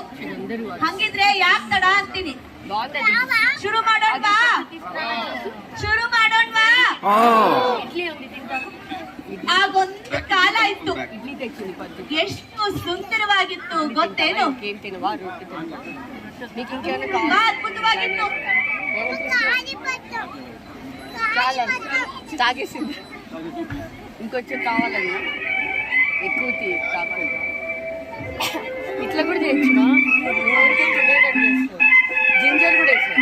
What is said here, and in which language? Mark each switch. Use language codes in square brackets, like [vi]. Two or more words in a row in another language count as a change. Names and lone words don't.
[kn] ಹಂಗಿದ್ರೆ ಯಾಕೆ ತಡ ಅಂತೀನಿ. ಶುರು ಮಾಡೋಣವಾ? ಆಗೊಂದು ಕಾಲ ಇತ್ತು, ಎಷ್ಟು ಸುಂದರವಾಗಿತ್ತು ಗೊತ್ತೇನು? ತುಂಬಾ అద్భుతವಾಗಿತ್ತು. [te] తాగేసింది, ఇంకొంచెం కావాలన్నా ఎక్కువ తాగకూడదు. ఇట్లా కూడా చేయొచ్చు, జింజర్ కూడా వేసాను.